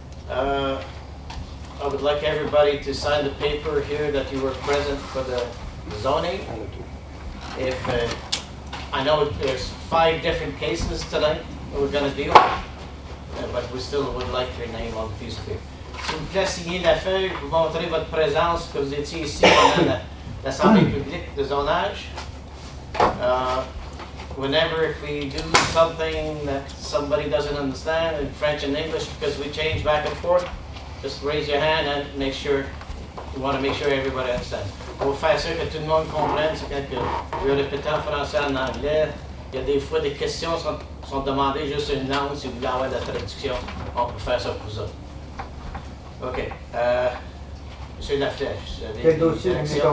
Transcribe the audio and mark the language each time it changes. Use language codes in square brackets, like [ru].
[en] I would like everybody to sign the paper here that you were present for the zoning. If I know there's 5 different cases tonight that we're going to deal with, but we still would like your name on the piece of paper. [fr] S'il vous plaît, signez la feuille, vous montrez votre présence, que vous étiez ici pendant l'Assemblée publique de zonage. [en] Whenever if we do something that somebody doesn't understand in French and English because we change back and forth, just raise your hand and make sure, you want to make sure everybody understands. [fr] Pour faire sûr que tout le monde comprenne, c'est quand je vais répéter en français, en anglais, il y a des fois des questions sont demandées juste une langue, si vous voulez avoir la traduction, on peut faire ça pour vous autres. OK. Monsieur Laflèche, vous avez Quel dossier vous voulez direction?